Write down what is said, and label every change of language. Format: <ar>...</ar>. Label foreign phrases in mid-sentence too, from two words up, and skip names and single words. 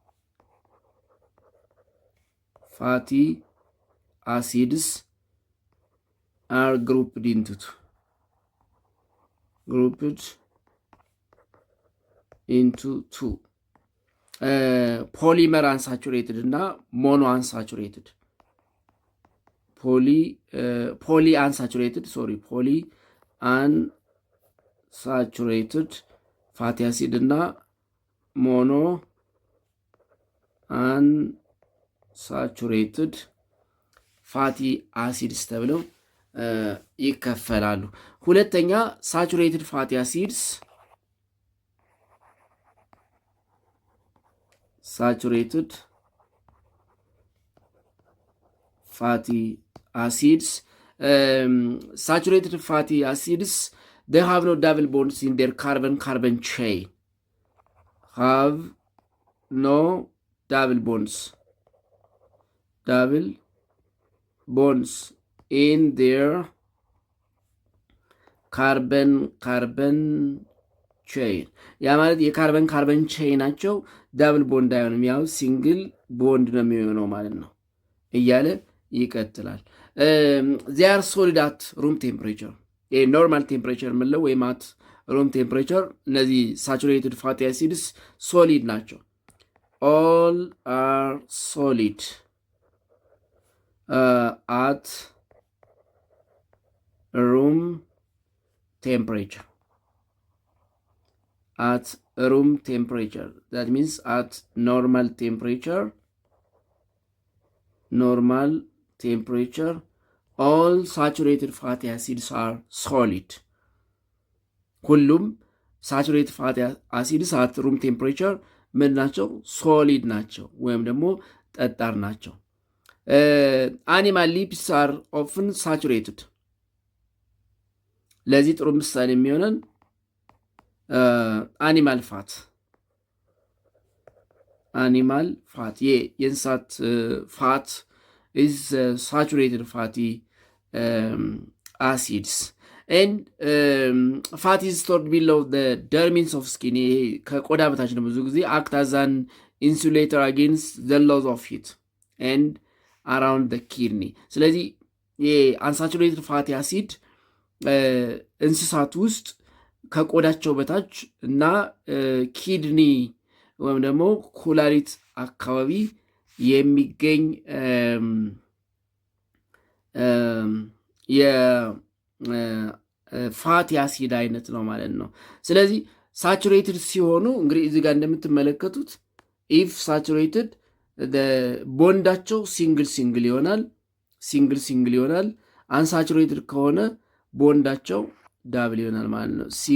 <en>fatty acids are grouped into two polymer unsaturated እና mono unsaturated poly unsaturated fatty acid እና mono unsaturated fatty acids</en> <am>ተብለው ይከፈላሉ። ሁለተኛ</am> <en>saturated fatty acids saturated fatty acids they have no double bonds in their carbon chain have no double bonds in their carbon chain</en> <am>ያ ማለት የካርበን ቼይናቸው</am> <en>double bond</en> <am>አይሆንም፣ ያው</am> <en>single bond</en> <am>ነው የሚሆነው ማለት ነው እያለ ይቀጥላል።</am> <en>they are solid at room temperature normal temperature</en> <am>የምንለው ወይም</am> <en>at room temperature እነዚህ saturated fatty acids</en> <am>ሶሊድ ናቸው።</am> <en>all are solid at room temperature that means at normal temperature all saturated fatty acids are solid ሁሉም saturated fatty acids at room temperature</en> <am>ምን ናቸው? ሶሊድ ናቸው ወይም ደግሞ ጠጣር ናቸው።</am> <en>animal lipids are often saturated</en> <am>ለዚህ ጥሩ ምሳሌ የሚሆነን</am> <en>animal fat animal fat</en> <am>የእንስሳት ፋት</am> <en>is saturated fatty acids and fat is stored below the dermis of skin</en> <am>ከቆዳ በታች ነው ብዙ ጊዜ</am> <en>act as an insulator against the loss of heat and around the kidney</en> <am>ስለዚህ የአንሳቹሬትድ ፋቲ አሲድ እንስሳት ውስጥ ከቆዳቸው በታች እና ኪድኒ ወይም ደግሞ ኩላሊት አካባቢ የሚገኝ የፋቲ አሲድ አይነት ነው ማለት ነው። ስለዚህ ሳቹሬትድ ሲሆኑ እንግዲህ እዚህ ጋር እንደምትመለከቱት</am> <en>if saturated</en> <am>ቦንዳቸው ሲንግል ይሆናል። አንሳቹሬትድ ከሆነ ቦንዳቸው ዳብል ይሆናል ማለት ነው።</am>